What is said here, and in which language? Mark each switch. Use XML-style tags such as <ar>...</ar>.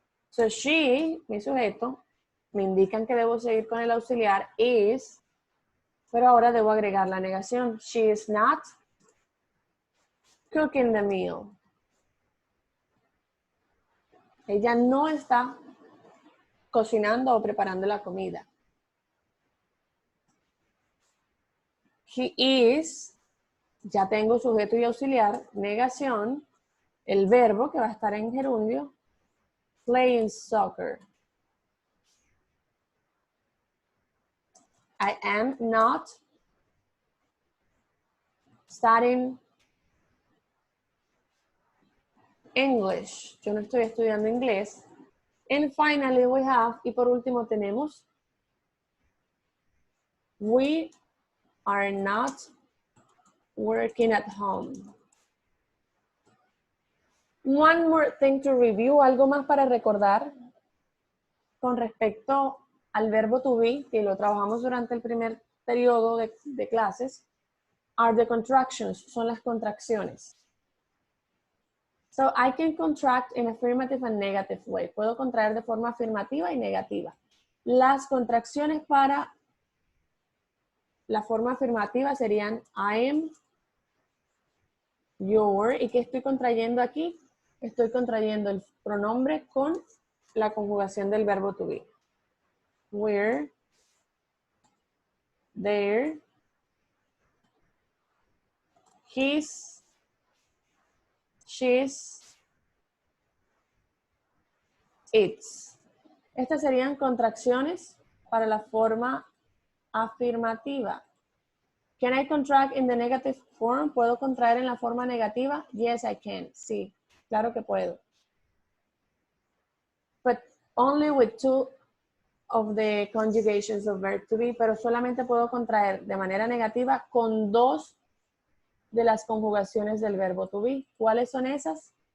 <es>So she, mi sujeto, me indican que debo seguir con el auxiliar is, pero ahora debo agregar la negación.</es> <en>She is not cooking the meal.</en> <es>Ella no está cocinando o preparando la comida. He is, ya tengo sujeto y auxiliar, negación, el verbo que va a estar en gerundio,</es> <en>playing soccer. I am not studying English.</en> <es>Yo no estoy estudiando inglés.</es> <en>And finally we have,</en> <es>y por último tenemos,</es> <en>we are not working at home. One more thing to review,</en> <es>algo más para recordar con respecto al verbo to be, que lo trabajamos durante el primer periodo de clases,</es> <en>are the contractions,</en> <es>son las contracciones.</es> <en>So I can contract in affirmative and negative way.</en> <es>Puedo contraer de forma afirmativa y negativa. Las contracciones para la forma afirmativa serían I am, your, ¿y qué estoy contrayendo aquí? Estoy contrayendo el pronombre con la conjugación del verbo to be.</es> <en>We're, there, his, she's, it's.</en> <es>Estas serían contracciones para la forma afirmativa.</es> <en>Can I contract in the negative form?</en> <es>¿Puedo contraer en la forma negativa?</es> <en>Yes, I can.</en> <es>Sí, claro que puedo.</es> <en>But only with two of the conjugations of verb to be,</en> <es>pero solamente puedo contraer de manera negativa con dos de las conjugaciones del verbo to be. ¿Cuáles son esas?</es>